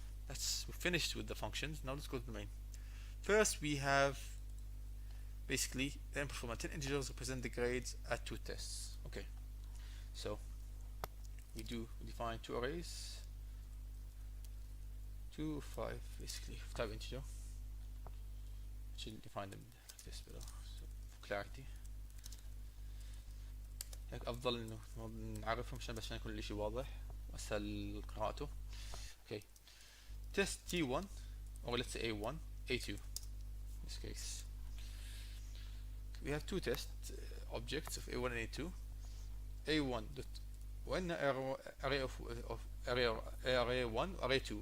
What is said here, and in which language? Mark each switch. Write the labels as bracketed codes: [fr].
[en] We're finished with the functions. Now let's go to the main. First we have basically the input from 10 integers represent the grades at 2 tests. Okay. So we define 2 arrays, 2, 5 basically of type integer. Should define them like this below so for clarity. [ar] هيك افضل انه نعرفهم عشان يكون الاشي واضح واسهل قراءته. [en] Okay. Test T1 or let's say A1, A2 in this case. We have 2 test objects of A1 and A2. A1 dot وعندنا array of array 1 array 2.